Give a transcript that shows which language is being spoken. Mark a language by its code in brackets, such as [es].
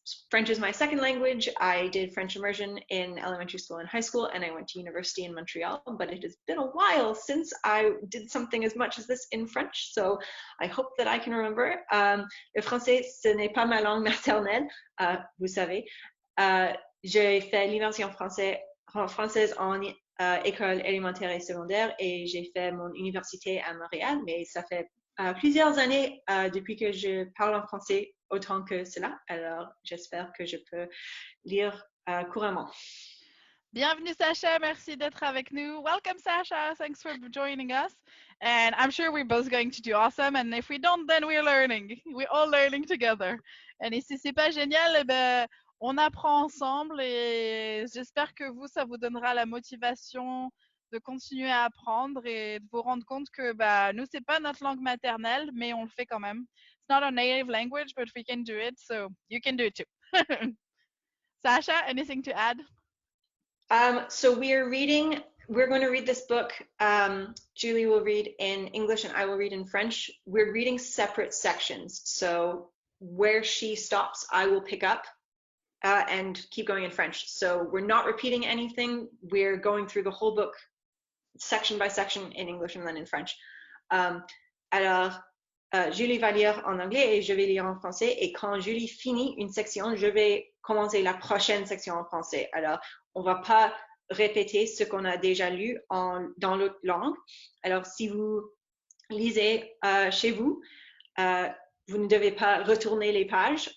[en] French is my second language. I did French immersion in elementary school and high school, and I went to university in Montreal, but it has been a while since I did something as much as this in French, so I hope that I can remember. [fr] Le français, ce n'est pas ma langue maternelle, vous savez. J'ai fait l'immersion française en école élémentaire et secondaire, et j'ai fait mon université à Montréal, mais ça fait plusieurs années depuis que je parle en français autant que cela. Alors, j'espère que je peux lire couramment. Bienvenue Sasha, merci d'être avec nous. [en] Welcome Sasha, thanks for joining us. And I'm sure we're both going to do awesome. And if we don't, then we're learning. We're all learning together. [fr] Et si c'est pas génial, eh ben, on apprend ensemble. Et j'espère que vous, ça vous donnera la motivation de continuer à apprendre et de vous rendre compte que bah, nous, c'est pas notre langue maternelle, mais on le fait quand même. [en] It's not our native language, but we can do it, so you can do it too. Sasha, anything to add? So we're going to read this book. Julie will read in English and I will read in French. We're reading separate sections. So where she stops, I will pick up and keep going in French. So we're not repeating anything. We're going through the whole book section by section in English and then in French. [fr] Alors, Julie va lire en anglais et je vais lire en français. Et quand Julie finit une section, je vais commencer la prochaine section en français. Alors, on ne va pas répéter ce qu'on a déjà lu dans l'autre langue. Alors, si vous lisez chez vous, vous ne devez pas retourner les pages.